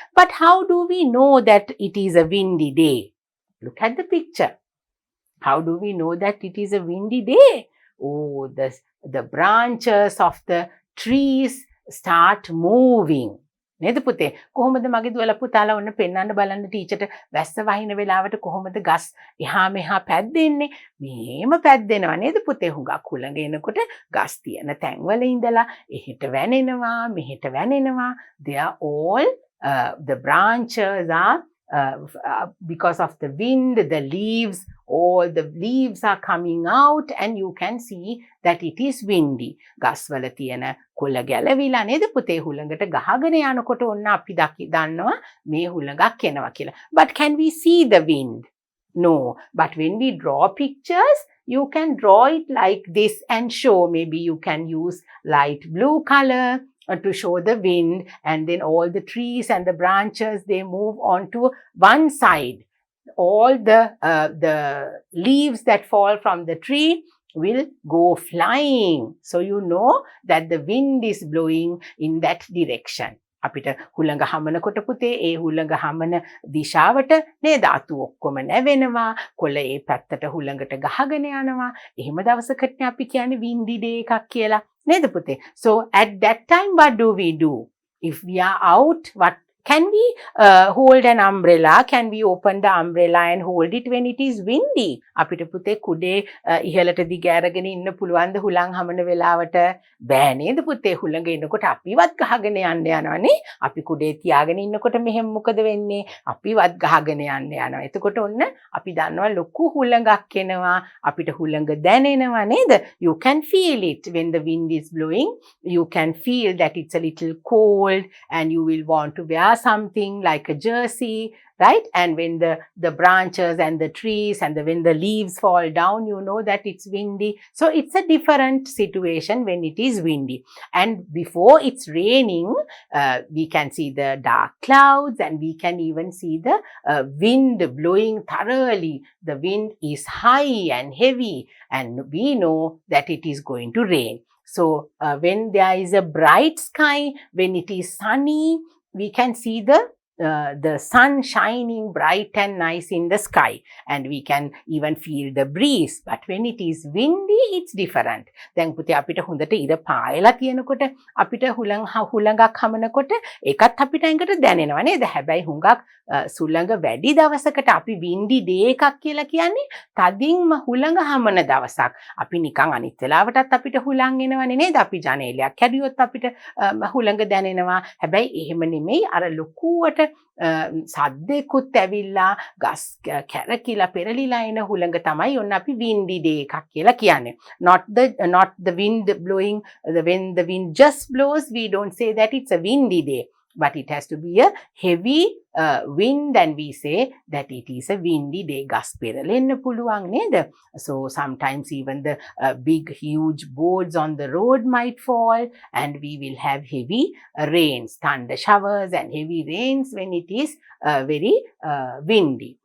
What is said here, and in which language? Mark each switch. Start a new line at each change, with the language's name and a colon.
English: But how do we know that it is a windy day? Look at the picture. How do we know that it is a windy day? Oh, the branches of the trees start moving.
Sinhala: නේද පුතේ? කොහොමද මගේ දුවලා පුතාලා ඔන්න පෙන්වන්න බලන්න ටීචර්ට වැස්ස වහින වෙලාවට කොහොමද ගස් එහා මෙහා පැද්දෙන්නේ? මෙහෙම පැද්දෙනවා නේද පුතේ? හුඟක් හුළඟ එනකොට ගස් තියෙන තැන්වල ඉඳලා එහෙට වැනෙනවා, මෙහෙට වැනෙනවා.
English: They are all the branches are because of the wind, the leaves, all the leaves are coming out and you can see that it is windy.
Sinhala: ගස්වල තියෙන කොළ ගැලවිලා නේද පුතේ? හුළඟට ගහගෙන යනකොට ඔන්න අපි දන්නවා මේ හුළඟක් එනවා කියලා.
English: But can we see the wind? No. But when we draw pictures, you can draw it like this and show. Maybe you can use light blue color to show the wind, and then all the trees and the branches, they move on to one side. All the leaves that fall from the tree will go flying. So you know that the wind is blowing in that direction.
Sinhala: අපිට හුළඟ හමනකොට පුතේ ඒ හුළඟ හමන දිශාවට නේද අතු ඔක්කොම නැවෙනවා, කොළ ඒ පැත්තට හුළඟට ගහගෙන යනවා. එහෙම දවසකට අපි කියන්නේ windy day එකක් කියලා නේද පුතේ?
English: So at that time what do we do? If we are out, what can we hold an umbrella? Can we open the umbrella and hold it when it is windy?
Sinhala: අපිට පුතේ කුඩේ ඉහළට දිග අරගෙන ඉන්න පුළුවන්ද හුළං හමන වෙලාවට? බෑ නේද පුතේ? හුළඟ එනකොට අපිවත් ගහගෙන යන්න යනවනේ. අපි කුඩේ තියාගෙන ඉන්නකොට මෙහෙම මොකද වෙන්නේ? අපිවත් ගහගෙන යන්න යනවා. එතකොට ඔන්න අපි දන්නවා ලොකු හුළඟක් එනවා. අපිට හුළඟ දැනෙනවා නේද?
English: You can feel it when the wind is blowing. You can feel that it's a little cold and you will want to wear something like a jersey, right? And when the branches and the trees and when the leaves fall down, you know that it's windy. So it's a different situation when it is windy. And before it's raining, we can see the dark clouds and we can even see the wind blowing thoroughly. The wind is high and heavy and we know that it is going to rain. So when there is a bright sky, when it is sunny, we can see the sun shining bright and nice in the sky, and we can even feel the breeze. But when it is windy, it's different.
Sinhala: දැන් පුතේ අපිට හොඳට ඉර පායලා තියෙනකොට අපිට හුළඟක් හමනකොට ඒකත් අපිට ඇඟට දැනෙනවා නේද? හැබැයි හුඟක් සුළඟ වැඩි දවසකට අපි windy day එකක් කියලා කියන්නේ තදින්ම හුළඟ හමන දවසක්. අපි නිකන් අනිත් වෙලාවටත් අපිට හුළං එනවනේ නේද? අපි ජනේලයක් හැදුවොත් අපිට හුළඟ දැනෙනවා. හැබැයි එහෙම නෙමෙයි අර ලොකුවට සද්දෙකුත් ඇවිල්ලා ගස් කැරකිලා පෙරලිලා එන හුළඟ තමයි ඔන්න අපි windy day එකක් කියලා කියන්නේ.
English: Not the wind blowing, when the wind just blows, we don't say that it's a windy day. But it has to be a heavy wind and we say that it is a windy day.
Sinhala: ගස් පෙරලෙන්න පුළුවන් නේද?
English: So sometimes even the big huge boards on the road might fall and we will have heavy rains, thunder showers and heavy rains when it is very windy.